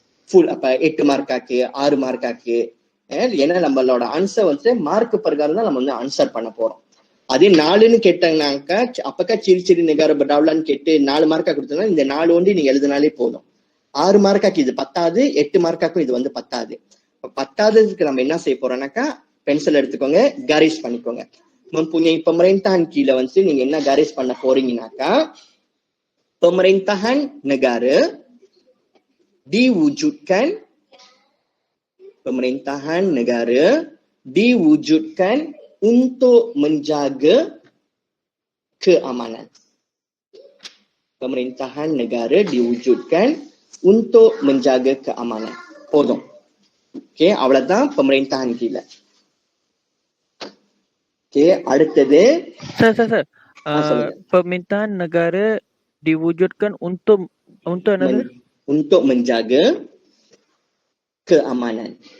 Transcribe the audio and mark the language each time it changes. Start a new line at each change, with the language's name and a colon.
Tamil: Full அப்ப 8 மார்க்காக்கு 6 மார்க்காக்கு. ஏன்னா நம்மளோட ஆன்சர் வந்து மார்க் பிரகாரம் தான் நம்ம வந்து ஆன்சர் பண்ண போறோம். அதே 4ன்னு கேட்டாங்கன்னாக்கா அப்பக்கா
Malay: ciri negara berdaulat
Tamil: கேட்டு 4 மார்க்கா கொடுத்தோம்னா இந்த 4 ஒண்டி நீங்க எழுதினாலே போதும். 6 மார்க்காக்கு இது பத்தாது, 8 மார்க்காக்கும் இது வந்து பத்தாது. பத்தாததுக்கு நம்ம என்ன செய்ய போறோம்னாக்கா பென்சில் எடுத்துக்கோங்க, காரேஜ் பண்ணிக்கோங்க.
Malay: mempunyai pemerintahan
Tamil: கீழே வந்து நீங்க என்ன காரேஜ் பண்ண போறீங்கன்னாக்கா
Malay: pemerintahan negara diwujudkan, pemerintahan negara diwujudkan untuk menjaga keamanan. Pemerintahan negara diwujudkan untuk menjaga keamanan.
Tamil: போதும். ஓகே, அவ்வளவுதான் pemerintahan கீழே. ஓகே, அடுத்தது
Malay: சார் pemerintahan negara diwujudkan untuk apa? Untuk menjaga keamanan.